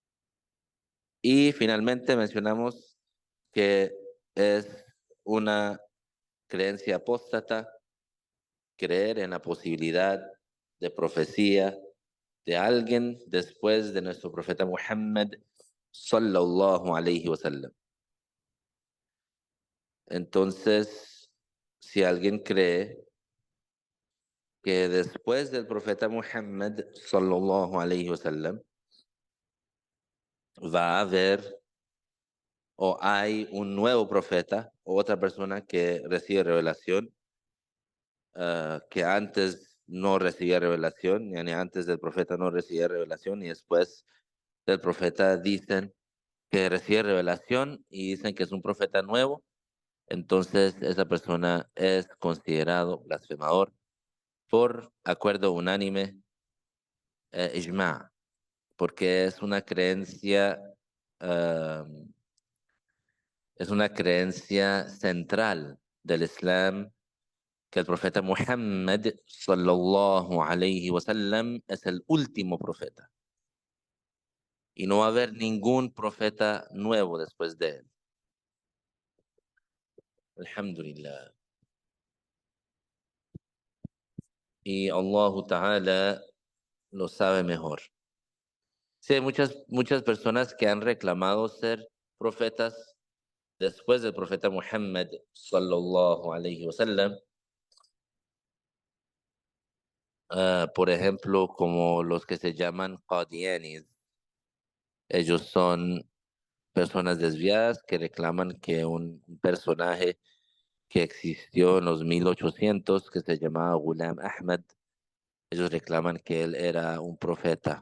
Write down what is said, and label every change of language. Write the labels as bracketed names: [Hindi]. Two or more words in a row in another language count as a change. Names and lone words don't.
[Spanish] Y finalmente mencionamos que es una creencia apóstata, creer en la posibilidad de profecía de alguien después de nuestro profeta Muhammad [Arabic] صلى الله عليه وسلم. [Spanish] Entonces, si alguien cree que después del profeta Muhammad [Arabic] صلى الله عليه وسلم [Spanish] va a haber o hay un nuevo profeta o otra persona que recibe revelación que antes no recibía revelación, ni antes del profeta no recibía revelación y después del profeta dicen que recibe revelación y dicen que es un profeta nuevo, entonces esa persona es considerado blasfemador por acuerdo unánime, ijma, porque eh, es una creencia central del Islam que el profeta Muhammad [Arabic] صلى الله عليه وسلم [Spanish] es el último profeta y no va a haber ningún profeta nuevo después de él. Alhamdulillah. Y Allah Ta'ala lo sabe mejor. Sí, hay muchas personas que han reclamado ser profetas después del profeta Muhammad [Arabic] صلى الله عليه وسلم. [Spanish] Por ejemplo, como los que se llaman Qadianis. Ellos son personas desviadas que reclaman que un personaje que existió en los 1800 que se llamaba Ghulam Ahmad, ellos reclaman que él era un profeta.